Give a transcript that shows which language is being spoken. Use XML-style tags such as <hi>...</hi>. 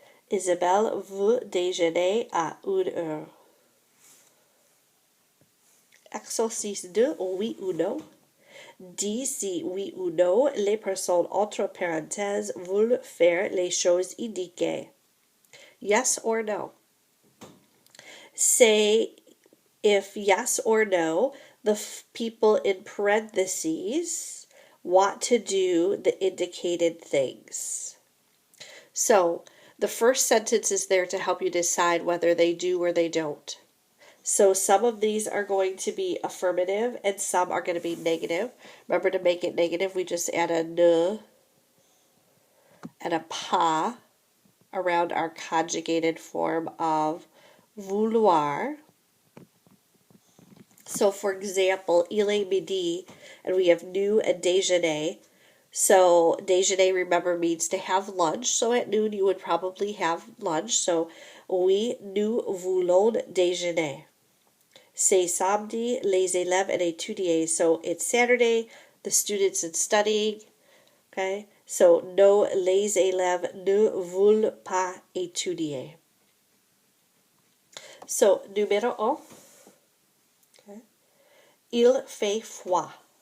<fr>Isabelle veut déjeuner à 1h. Exercice 2, oui ou non. Dis si oui ou non, les personnes entre parenthèses veulent faire les choses indiquées.</fr> <en>Yes or no. Say if yes or no, the people in parentheses want to do the indicated things. So the first sentence is there to help you decide whether they do or they don't. So some of these are going to be affirmative and some are going to be negative. Remember, to make it negative, we just add a ne and a pas around our conjugated form of vouloir. So for example,</en> <fr>il est midi,</fr> <en>and we have nous and déjeuner. So déjeuner, remember, means to have lunch. So at noon you would probably have lunch.</en> <fr>So oui, nous voulons déjeuner. C'est samedi, les élèves et étudiants.</fr> <en>So it's Saturday, the students are studying. Okay, so no,</en> <fr>les élèves ne veulent pas étudier. So numéro 1. Okay. Il fait froid.</fr>